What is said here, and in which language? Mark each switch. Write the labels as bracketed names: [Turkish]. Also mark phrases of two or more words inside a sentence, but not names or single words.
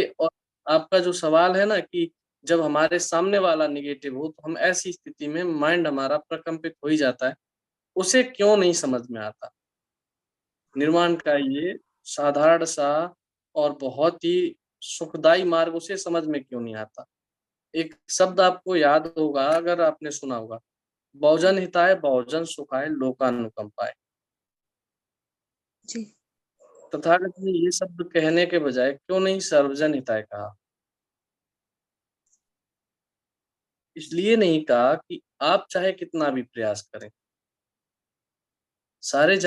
[Hindi] इसलिए और आपका जो सवाल है ना कि जब हमारे सामने वाला निगेटिव हो तो हम ऐसी स्थिति में माइंड हमारा प्रकम्पित हो ही जाता है, उसे क्यों नहीं समझ में आता। निर्वाण का ये साधारण सा और बहुत ही सुखदाई मार्ग उसे समझ में क्यों नहीं आता। एक शब्द आपको याद होगा, अगर आपने सुना होगा, [Pali] बहुजन हिताय बहुजन सुखाय लोकानुकंपाय। [Hindi] जी। तथागत ने ये शब्द कहने के बजाय क्यों नहीं [Pali] सर्वजन हिताय [Hindi] कहा। इसलिए नहीं कहा कि आप चाहे कितना भी प्रयास करें, सारे जन